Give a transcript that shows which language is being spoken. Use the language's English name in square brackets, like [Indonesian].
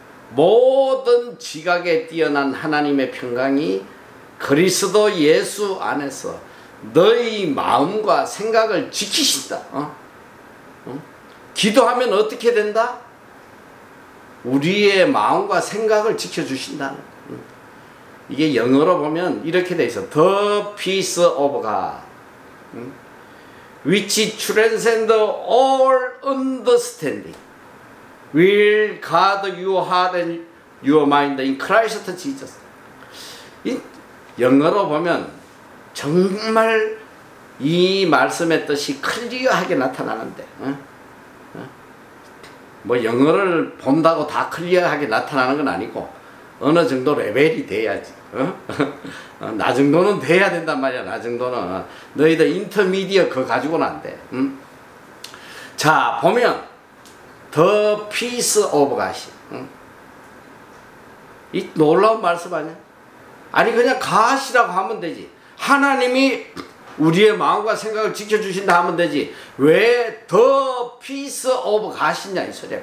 [Korean] 모든 지각에 뛰어난 하나님의 평강이 그리스도 예수 안에서 너희 마음과 생각을 지키신다. 기도하면 어떻게 된다? 우리의 마음과 생각을 지켜주신다는 거예요. 이게 영어로 보면 이렇게 돼 있어. [English] The peace of God, which transcends all understanding, will guard your heart and your mind in Christ Jesus. [Korean] 이 영어로 보면 정말 이 말씀의 뜻이 클리어하게 나타나는데, 뭐 영어를 본다고 다 클리어하게 나타나는 건 아니고 어느 정도 레벨이 돼야지. 나 정도는 돼야 된단 말이야. 나 정도는. 너희들 인터미디어 그거 가지고는 안 돼. 자, 보면 [English] The peace of God. [Korean] 이 놀라운 말씀 아니야? 아니 그냥 God이라고 하면 되지. 하나님이 우리의 마음과 생각을 지켜주신다 하면 되지. 왜 더 [English] peace of God [Korean] 이냐 이 소리야.